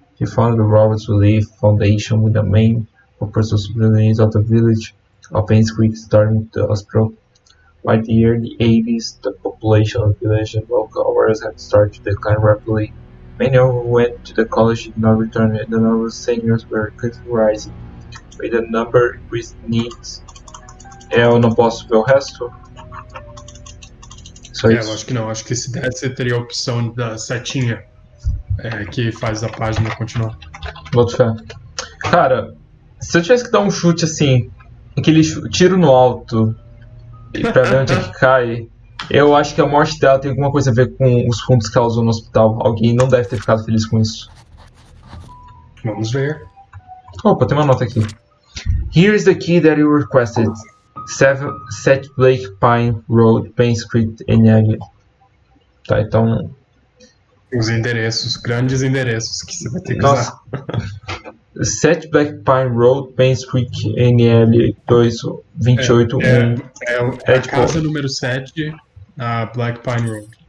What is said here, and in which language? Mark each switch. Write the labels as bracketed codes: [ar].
[en] She founded the Roberts Relief Foundation with the main purpose of supplying the needs of the village of Pains Creek, starting the hospital. By the early 80s, the population of the village and local areas had started to decline rapidly. Many who went to the college did not return, and the number of seniors were quickly rising. With the number increased needs, [pt] eu não posso ver o resto? Só Eu isso? acho que não. Acho que se desse, teria a opção da setinha que faz a página continuar. Boto fé. Cara, se eu tivesse que dar um chute assim, aquele tiro no alto, e pra ver onde é que cai, eu acho que a morte dela tem alguma coisa a ver com os fundos que ela usou no hospital. Alguém não deve ter ficado feliz com isso. Vamos ver. Opa, tem uma nota aqui. [en] Here is the key that you requested. 7 Set Blake Pine Road, Pain Street, NL. [pt] Tá, então. Os endereços, grandes endereços que você vai ter que Nossa. usar. [en] 7 Black Pine Road, Pain Street, NL 228 [pt] É a casa número 7, a Black Pine Road.